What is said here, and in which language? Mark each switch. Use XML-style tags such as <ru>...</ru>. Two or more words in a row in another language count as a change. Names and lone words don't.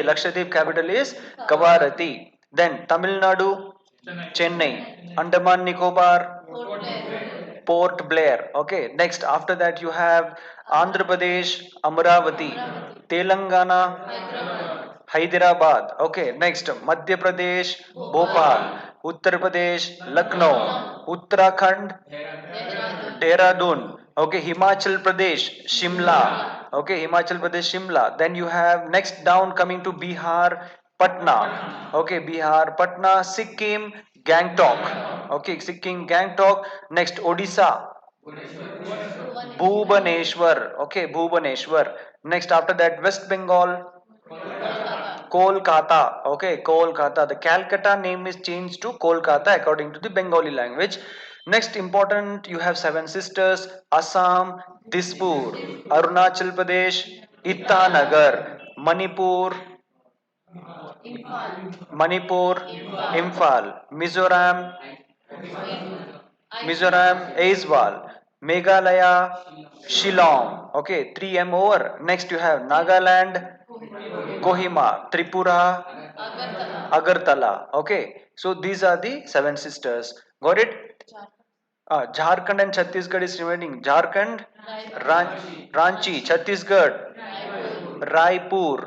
<en>Lakshadweep capital is Kavarati. Then Tamil Nadu, Chennai. Andaman Nicobar, Port Blair. Okay. Next, after that, you have Andhra Pradesh, Amravati. Telangana, Hyderabad. Okay. Next, Madhya Pradesh, Bhopal. Uttar Pradesh, Lucknow. Uttarakhand, Dehradun. Okay, Himachal Pradesh, Shimla. Okay, Himachal Pradesh, Shimla. Then you have next down coming to Bihar, Patna. Okay, Bihar, Patna, Sikkim, Gangtok. Okay, Sikkim, Gangtok. Next, Odisha, Bhubaneswar. Okay, Bhubaneswar. Next, after that, West Bengal, Kolkata. Okay, Kolkata. The Calcutta name is changed to Kolkata according to the Bengali language. Next important, you have seven sisters: Assam, Dispur, Arunachal Pradesh, Itanagar, Manipur, Manipur, Imphal, Mizoram, Aizawl, Meghalaya, Shillong. Okay, 3M over. Next you have Nagaland, Kohima, Tripura, Agartala. Okay, so these are the seven sisters. Got it? Jharkhand and Chhattisgarh is remaining. Jharkhand, Ranchi, Chhattisgarh, Raipur.</en>